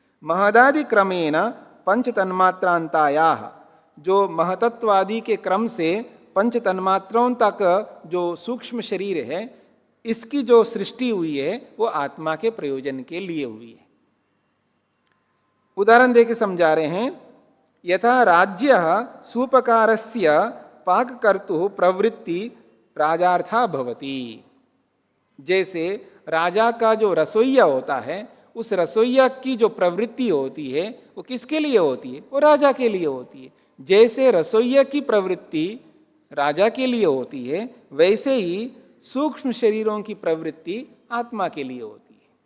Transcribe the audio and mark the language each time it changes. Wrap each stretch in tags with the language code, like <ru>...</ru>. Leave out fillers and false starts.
<sa>महदादि क्रमेण पंच तन्मात्रांतायाः,</sa> <hi>जो महतत्वादि के क्रम से पंच तन्मात्राओं तक जो सूक्ष्म शरीर है, इसकी जो सृष्टि हुई है वो आत्मा के प्रयोजन के लिए हुई है। उदाहरण देके समझा रहे हैं।</hi> <sa>यथा राज्य सूपकारस्य पाककर्तुः प्रवृत्ति राजार्था भवति।</sa> <hi>जैसे राजा का जो रसोइया होता है, उस रसोइया की जो प्रवृत्ति होती है वो किसके लिए होती है? वो राजा के लिए होती है। जैसे रसोइया की प्रवृत्ति राजा के लिए होती है, वैसे ही सूक्ष्म शरीरों की प्रवृत्ति आत्मा के लिए होती है।</hi>